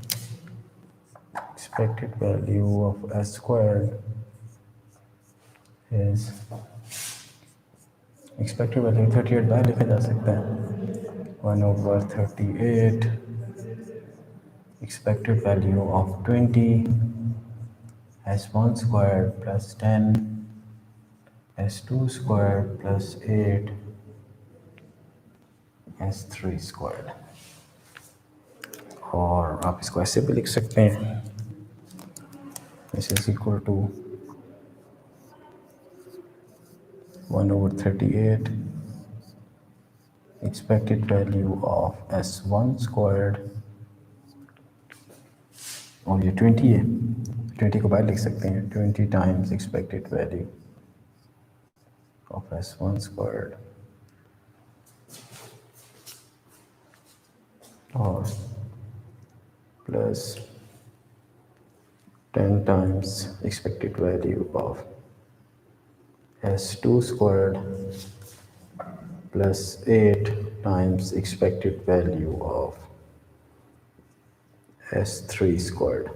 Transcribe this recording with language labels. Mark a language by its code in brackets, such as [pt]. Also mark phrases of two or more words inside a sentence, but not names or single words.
[en] expected value of S squared is, expected value 38 by [hi] लिखा जा सकता है [en] 1/38 expected value of 20 S1 squared plus 10 S2 squared plus 8 S3 squared। [hi] और आप इसको ऐसे भी लिख सकते हैं, [en] this is equal to 1/38 expected value of S1 squared, [hi] और ये 20 है, 20 को बाहर लिख सकते हैं, [en] 20 times expected value of S1 squared और plus 10 times expected value of S2 squared plus 8 times expected value of S3 squared.